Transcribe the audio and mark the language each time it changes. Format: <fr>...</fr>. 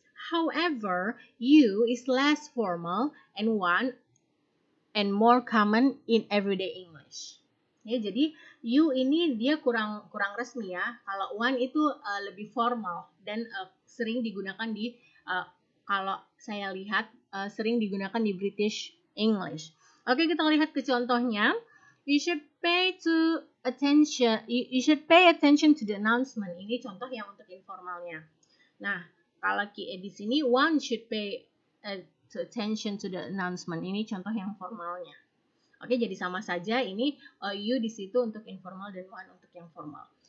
<en>However, you is less formal and one and more common in everyday English.</en> <id>Ya, jadi you ini dia kurang resmi ya. Kalau one itu lebih formal dan sering digunakan di kalau saya lihat sering digunakan di British English. Oke, kita lihat ke contohnya.</id> <en>You should pay attention to the announcement.</en> <id>Ini contoh yang untuk informalnya. Nah, kalau di sini</id> <en>one should pay attention to the announcement.</en> <id>Ini contoh yang formalnya. Oke, jadi sama saja ini you di situ untuk informal dan one untuk yang formal.</id>